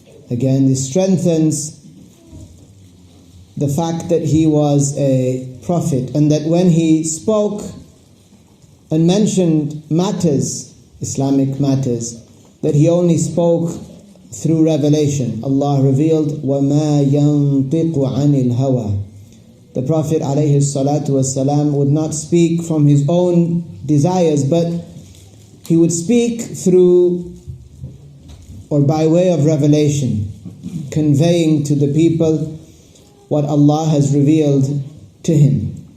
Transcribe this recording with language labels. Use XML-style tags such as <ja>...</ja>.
<en>Again, this strengthens the fact that he was a prophet, and that when he spoke and mentioned matters, Islamic matters, that he only spoke through revelation. Allah revealed,</en> <ar>وَمَا يَنطِقُ عَنِ الْهَوَىٰ.</ar> <en>The Prophet ﷺ would not speak from his own desires, but he would speak through or by way of revelation, conveying to the people what Allah has revealed to him.</en>